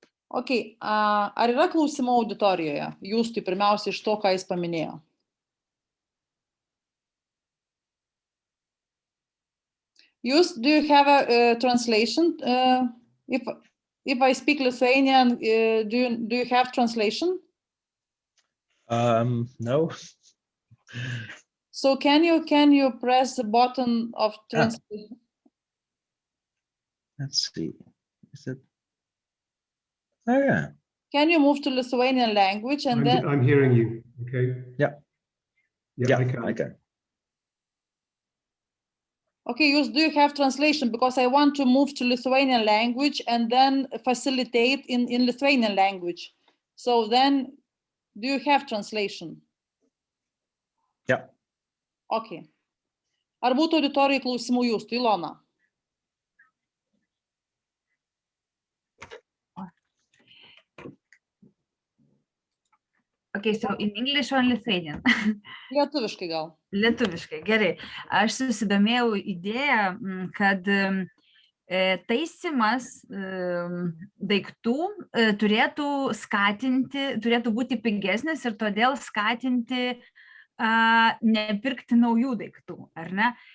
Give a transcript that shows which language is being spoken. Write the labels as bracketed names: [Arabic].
[Lithuanian] Okay, ar yra klausimų auditorijoje? Jūs tai pirmiausia iš to, ką jis paminėjo. [English] Jūs, do you have a translation? If I speak Lithuanian, do you have translation? No. So can you press the button of translation? Let's see. Is it? Oh yeah. Can you move to Lithuanian language and then? I'm hearing you. Okay. Yeah. Yeah, I can. Okay, do you have translation? Because I want to move to Lithuanian language and then facilitate in Lithuanian language. So then, do you have translation? Yeah. Okay. [Lithuanian] Ar būtų auditorijai klausimų jūs, Ilona? [English] Okay, so in English or in Lithuanian? [Lithuanian] Lietuviškai gal. Lietuviškai, gerai. Aš susidomėjau idėją, kad taisymas daiktų turėtų būti pigesnis ir todėl skatinti nepirkti naujų daiktų, ar ne?